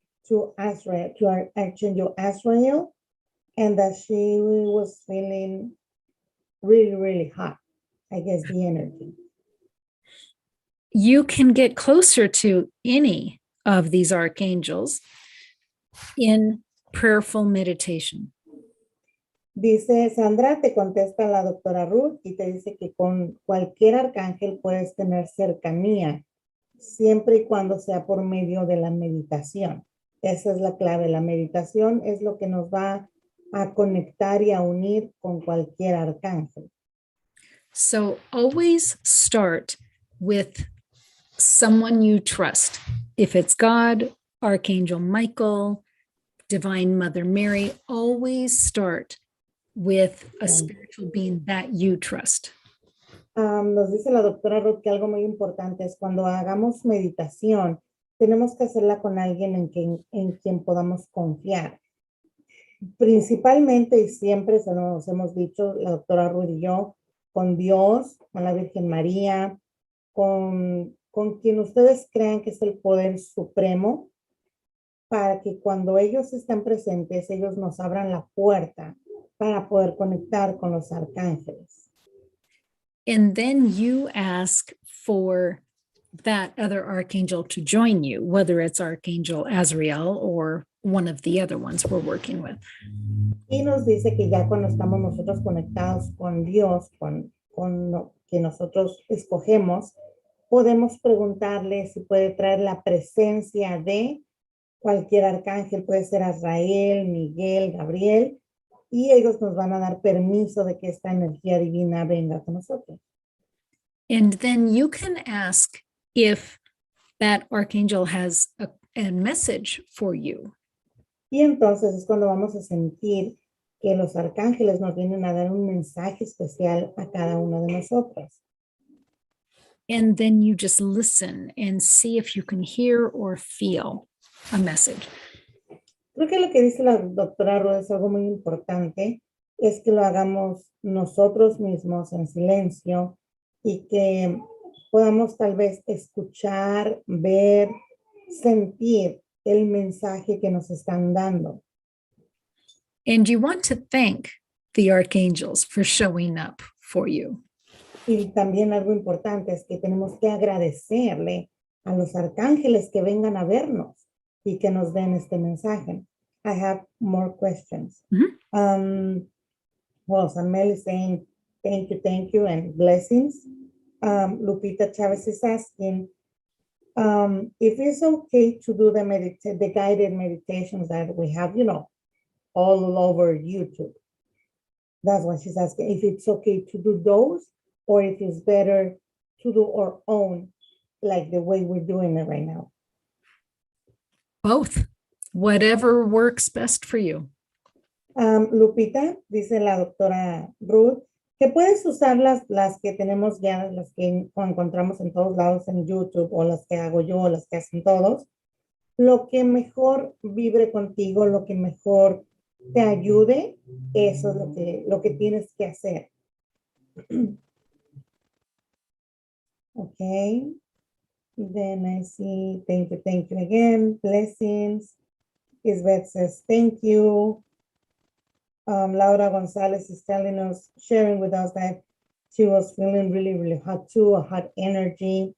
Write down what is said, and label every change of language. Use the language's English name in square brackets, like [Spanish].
[English] to Azrael, to our Archangel Azrael, and that she was feeling really, really hot. I guess the energy. You can get closer to any of these archangels in prayerful meditation. [Spanish] Dice Sandra, te contesta la doctora Ruth y te dice que con cualquier arcángel puedes tener cercanía, siempre y cuando sea por medio de la meditación. Esa es la clave. La meditación es lo que nos va a conectar y a unir con cualquier arcángel. [English] So always start with someone you trust. If it's God, Archangel Michael, Divine Mother Mary, always start with a spiritual being that you trust. [Spanish] Nos dice la doctora Ruth que algo muy importante es cuando hagamos meditación, tenemos que hacerla con alguien en quien podamos confiar. Principalmente y siempre se nos hemos dicho, la doctora Ruth y yo, con Dios, con la Virgen María, con quien ustedes crean que es el poder supremo, para que cuando ellos están presentes, ellos nos abran la puerta para poder conectar con los arcángeles. [English] And then you ask for that other archangel to join you, whether it's Archangel Azrael or one of the other ones we're working with. [Spanish] Y nos dice que ya cuando estamos nosotros conectados con Dios, con lo que nosotros escogemos, podemos preguntarle si puede traer la presencia de cualquier arcángel, puede ser Azrael, Miguel, Gabriel, y ellos nos van a dar permiso de que esta energía divina venga con nosotros. [English] And then you can ask if that archangel has a message for you. [Spanish] Y entonces es cuando vamos a sentir que los arcángeles nos vienen a dar un mensaje especial a cada uno de nosotros. [English] And then you just listen and see if you can hear or feel a message. [Spanish] Creo que lo que dice la doctora Ruth es algo muy importante, es que lo hagamos nosotros mismos en silencio y que podamos tal vez escuchar, ver, sentir el mensaje que nos están dando. [English] And you want to thank the archangels for showing up for you. [Spanish] Y también algo importante es que tenemos que agradecerle a los arcángeles que vengan a vernos y que nos den este mensaje. [English] I have more questions. Well, Samuel is saying thank you, and blessings. Lupita Chavez is asking if it's okay to do the guided meditations that we have, all over YouTube. That's what she's asking. If it's okay to do those, or if it's better to do our own, like the way we're doing it right now. Both. Whatever works best for you. [Spanish] Lupita, dice la doctora Ruth, que puedes usar las que tenemos ya, las que encontramos en todos lados en YouTube, o las que hago yo, o las que hacen todos. Lo que mejor vibre contigo, lo que mejor te ayude, eso es lo que tienes que hacer. [English] Okay. Then I see, thank you again. Blessings. Isbeth says, thank you. Laura Gonzalez is sharing with us that she was feeling really, really hot too, a hot energy.